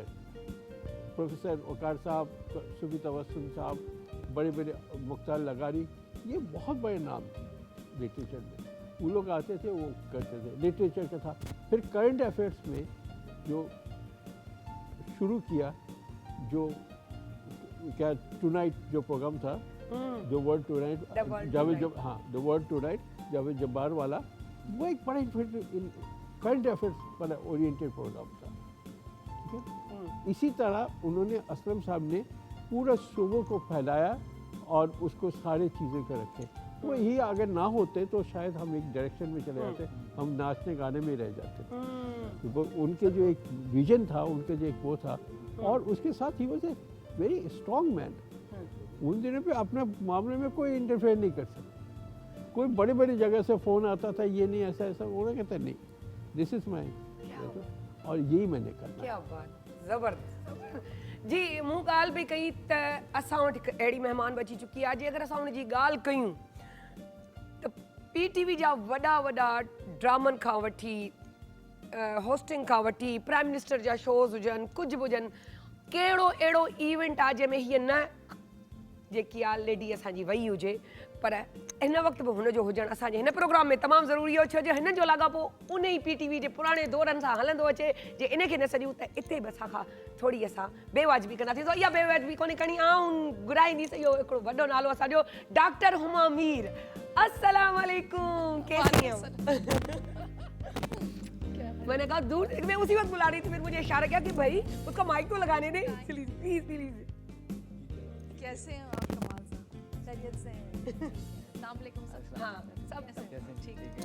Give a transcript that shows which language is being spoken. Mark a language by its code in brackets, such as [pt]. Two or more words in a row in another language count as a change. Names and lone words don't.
[ur] پروفیسر وقار صاحب، صوفی تبسم صاحب، بڑے بڑے مختار لگاری، یہ بہت بڑے نام تھے لٹریچر میں. وہ لوگ آتے تھے، وہ کرتے تھے، لٹریچر کا تھا۔ پھر [en] current affairs [ur] میں جو شروع کیا، جو کیا ٹونائٹ جو پروگرام تھا, द वर्ल्ड टुनाइट, द वर्ल्ड टुनाइट, جاوید جبار والا، وہ ایک بڑا [en] current affairs [ur] والا اورینٹڈ پروگرام تھا. ٹھیک ہے، اسی طرح انہوں نے، اسلم صاحب نے پورا شعبوں کو پھیلایا اور اس کو سارے چیزیں کر رکھے. وہ ہی اگر نہ ہوتے تو شاید ہم ایک ڈائریکشن میں چلے جاتے، ہم ناچنے گانے میں رہ جاتے. تو ان کے جو ایک وژن تھا، ان کے جو ایک وہ تھا، اور اس کے ساتھ ہی وہ [en] a very strong man. [ur] ان دنوں پے اپنے معاملے میں کوئی انٹرفیئر نہیں کر سکتا. کوئی بڑی بڑی جگہ سے فون آتا تھا، یہ نہیں ایسا ایسا، انہوں نے کہتا نہیں, [en] this is my, [ur] اور یہی میں نے کرنا. کیا بات, زبردست جی. [sd] मूं ॻाल्हि पई कई त असां वटि हिकु अहिड़ी महिमान बची चुकी आहे। अॼु अगरि असां हुनजी ॻाल्हि कयूं त पीटीवी जा वॾा वॾा ड्रामनि खां वठी होस्टिंग खां वठी [en] Prime Minister [sd] जा शोज़ हुजनि, कुझु बि हुजनि, कहिड़ो अहिड़ो इवेंट आहे जंहिंमें हीअ न जेकी आहे लेडी असांजी वई हुजे, पर हिन वक़्तु बि हुनजो हुजणु असांजे हिन प्रोग्राम में तमामु ज़रूरी हो, छो जो हिन जो लाॻापो उन ई पीटीवी जे पुराणे दौरनि सां हलंदो अचे। जे इनखे न सॼूं त इते बि असां खां थोरी असां बेवाजिबी कंदासीं। तो इहा बेवाजिबी कोन्हे करणी, आऊं घुराईंदीसि इहो हिकिड़ो वॾो नालो असांजो, डॉक्टर हुमा मीर। [ar] السلام علیکم, [ur] کیسی ہیں? میں نے کہا دور، میں اسی وقت بلا رہی تھی، پھر مجھے اشارہ کیا کہ بھائی اس کا مائیک تو لگانے دے، پلیز پلیز پلیز. کیسے ہیں آپ کمال صاحب? خیریت سے ہیں؟ نام لے کے سب ہاں، سب ٹھیک ہے.